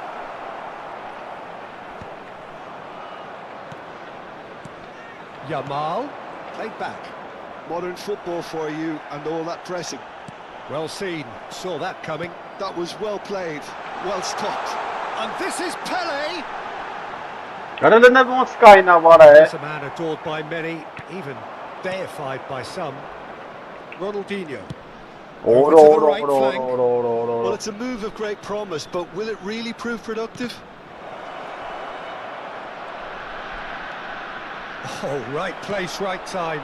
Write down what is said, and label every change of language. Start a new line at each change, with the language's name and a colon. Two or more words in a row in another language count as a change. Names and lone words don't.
English: Yamal, played back. Modern football for you and all that pressing. Well seen, saw that coming. That was well played, well stopped. And this is Pele!
Armenian: Կարել է ոնց կայնավար է։
English: He's a man adored by many, even deified by some. Ronaldinho. Well, it's a move of great promise, but will it really prove productive? Oh, right place, right time.